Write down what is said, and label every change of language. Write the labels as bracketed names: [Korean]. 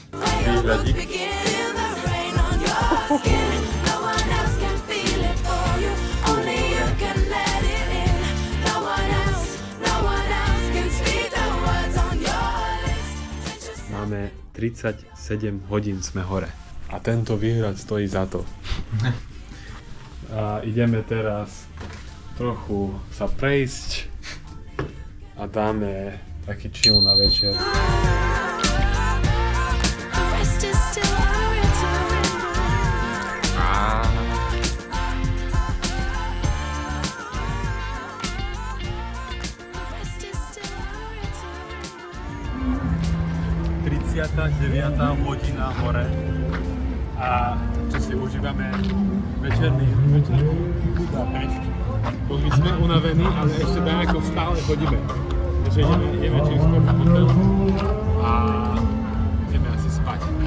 [English] Feel the rain on your skin. No one else can feel it for you. Only you can let it in. No one else can speak the words on your lips. [Slovak] Máme 37 hodín sme hore. A tento výhľad stojí za to. A ideme teraz trochu sa prejsť a dáme taký chill na večer. [English] The rest is still unwritten. The rest is still unwritten. [Slovak] 39. hodina hore a čo si užívame večerný Budapešť. Bo my sme unavení, ale ešte nejako stále chodíme. Takže ideme čím skôr na hotel a ideme asi spať.